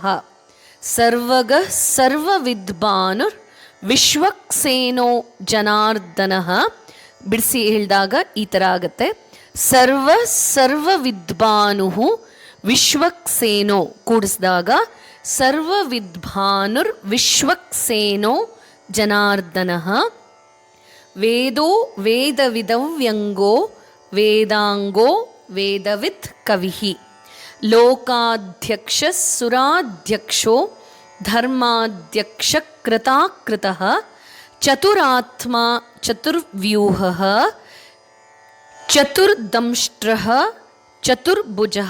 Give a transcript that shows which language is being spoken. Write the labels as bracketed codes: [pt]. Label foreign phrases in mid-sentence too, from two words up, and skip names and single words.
[sa] ಸರ್ವಗಃ ಸರ್ವವಿದ್ವಾನುರ್ ವಿಶ್ವಕ್ಸೇನೋ ಜನಾರ್ದನಃ. [kn] ಬಿಡಿಸಿ ಹೇಳಿದಾಗ ಈ ಥರ ಆಗತ್ತೆ. [sa] ಸರ್ವ ಸರ್ವವಿದ್ವಾನುಃ ವಿಶ್ವಕ್ಸೇನೋ. ಕೂಡಿಸಿದಾಗ ಸರ್ವವಿದ್ವಾನುರ್ ವಿಶ್ವಕ್ಸೇನೋ ಜನಾರ್ದನಃ. ವೇದೋ ವೇದವಿದವ್ಯಂಗೋ ವೇದಾಂಗೋ ವೇದವಿತ್ ಕವಿಃ. ಲೋಕಾಧ್ಯಕ್ಷ ಸುರಾಧ್ಯಕ್ಷೋ ಧರ್ಮಾಧ್ಯಕ್ಷ ಕೃತಾಕೃತಃ. ಚತುರಾತ್ಮ ಚತುರ್ವ್ಯೂಹಃ ಚತುರ್ದಂಷ್ಟ್ರಃ ಚತುರ್ಭುಜಃ.